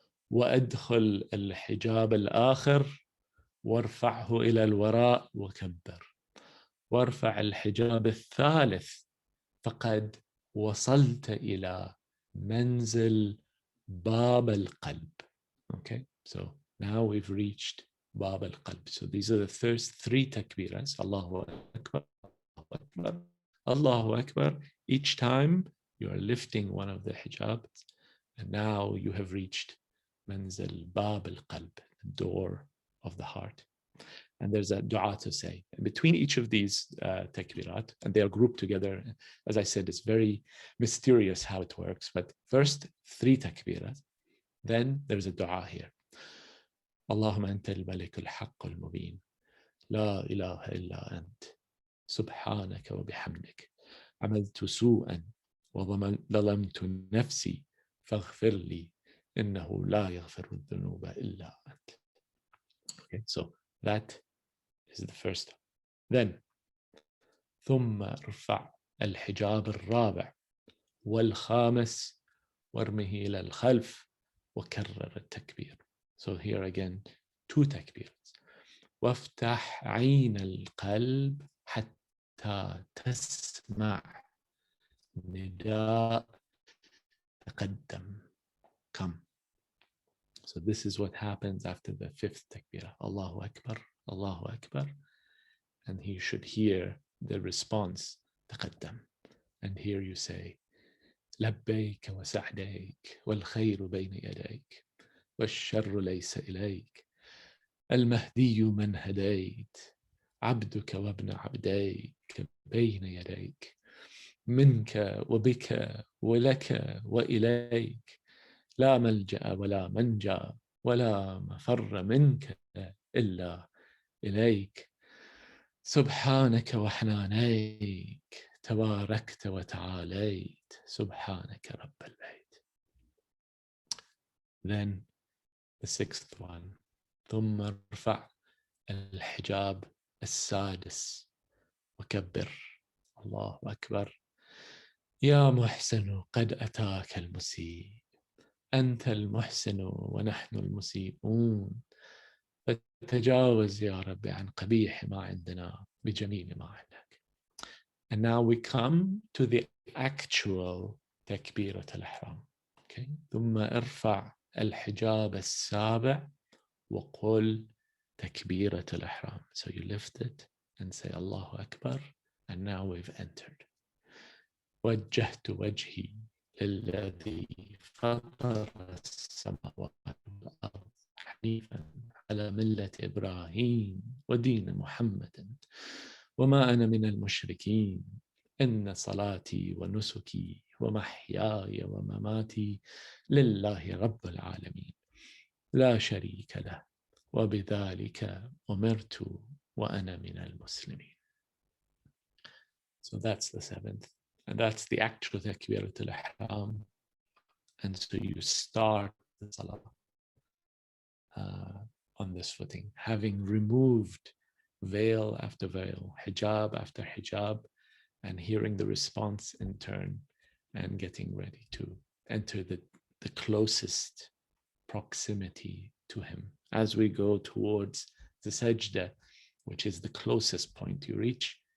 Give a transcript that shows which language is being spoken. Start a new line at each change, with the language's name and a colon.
Arabic: وأدخل الحجاب الآخر وارفعه إلى الوراء وكبر وارفع الحجاب الثالث فقد وصلت إلى منزل باب القلب.
English: Okay, so now we've reached باب القلب. So these are the first 3 takbirats. Allahu Akbar, Allahu Akbar, Allahu Akbar. Each time you are lifting one of the hijabs, and now you have reached Manzil Bab al-Qalb, the door of the heart. And there's a dua to say. And between each of these takbirat, and they are grouped together, as I said, it's very mysterious how it works. But first 3 takbirat, then there's a dua here.
Arabic: Allahumma anta al-malik al-haqq al-mubin. La ilaha illa ant. Subhanaka wa bihamdik. عملت سوءا وظلمت نفسي فاغفر لي إنه لا يغفر الذنوب إلا أنت.
English: Okay, so that is the first. Then
Arabic: ثم ارفع الحجاب الرابع والخامس وارمه إلى الخلف وكرر التكبير.
English: So here again 2 takbirats.
Arabic: وافتح عين القلب حتى تسمع نداء تقدم.
English: Come. So this is what happens after the fifth takbirah. Allahu Akbar, Allahu Akbar. And he should hear the response, تقدم. And here you say,
Arabic: لبيك وسعديك والخير بين يديك والشر ليس إليك المهدي من هديت عبدك وابن عبديك بين يديك منك وبك ولك وإليك لا ملجأ ولا منجا ولا مفر منك إلا إليك سبحانك وحنانيك تباركت وتعاليت سبحانك رب البيت.
English: Then the sixth one,
Arabic: ثم ارفع الحجاب السادس وكبر. الله أكبر. يا محسن قد أتاك المسيء أنت المحسن ونحن المسيئون فتجاوز يا رب عن قبيح ما عندنا بجميل ما عندك.
English: And now we come to the actual تكبيرة الإحرام. Okay.
Arabic: ثم ارفع الحجاب السابع وقل تكبيرة الإحرام.
English: So you lift it and say Allahu Akbar, and now we've entered.
Arabic: وجهت وجهي للذي فطر السماوات والأرض حنيفا على ملة إبراهيم ودين محمد وما أنا من المشركين إن صلاتي ونسكي ومحياي ومماتي لله رب العالمين لا شريك له وبذلك أمرت وأنا من المسلمين.
English: So that's the seventh, and that's the actual takbirat al-ihram. And so you start the salah on this footing, having removed veil after veil, hijab after hijab, and hearing the response in turn, and getting ready to enter the closest proximity to him as we go towards the sajda, which is the closest point you reach.